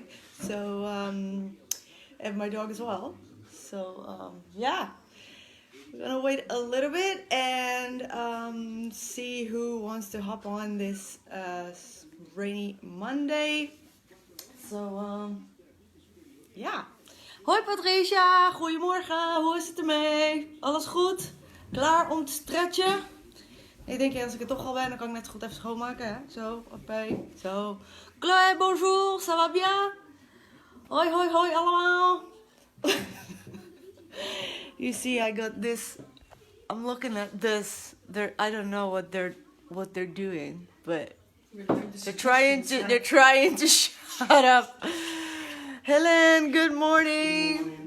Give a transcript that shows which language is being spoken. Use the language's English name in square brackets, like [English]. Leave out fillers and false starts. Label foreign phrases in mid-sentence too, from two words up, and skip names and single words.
[English] So, and my dog as well. So, yeah. We're gonna wait a little bit and see who wants to hop on this rainy Monday. So, [Dutch] ja. Hoi Patricia, goedemorgen. Hoe is het ermee? Alles goed? Klaar om te stretchen? Ik denk, als ik er toch al ben, dan kan ik net goed even schoonmaken. Hè? Zo, oké. Zo. [French] Claire, bonjour, ça va bien? [Dutch] Hoi, hoi, hoi allemaal. [English] You see, I got this. I'm looking at this. I don't know what they're doing, but they're trying to shut up. Helen, good morning.